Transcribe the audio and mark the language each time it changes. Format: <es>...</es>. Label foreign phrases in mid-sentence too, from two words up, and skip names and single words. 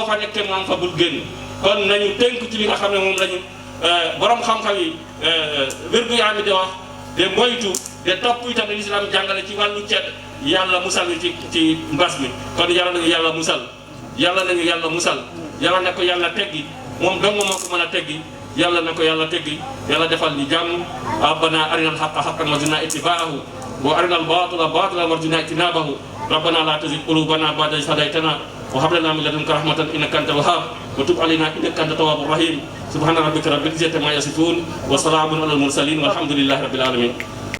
<wo>fa nekk te mu am fa bul génn kon nañu tënk ci li nga xam ne moom lañu borom xam-xam yi wér-gu-yaram bi di wax de moytu de topp itam ne lislaam jàngale ci wàllu cet yàlla musal ci mbas mi kon yàlla nañu yàlla musal yàlla nañu yàlla musal yàlla na ko yàlla teggi moom dong moo ko mën a teggi yàlla na ko yàlla teggi yàlla defal ñu jàmm</wo> <ar>ربنا أرنا الحق حقا وارزقنا اتباعه وأرنا الباطل باطلا وارزقنا اجتنابه ربنا لا تزغ قلوبنا بعد إذ هديتنا وهب لنا من لدنك رحمة إنك أنت الوهاب وتب علينا إنك أنت التواب الرحيم سبحان ربك رب العزة عما يصفون وسلام على المرسلين والحمد لله رب العالمين</ar>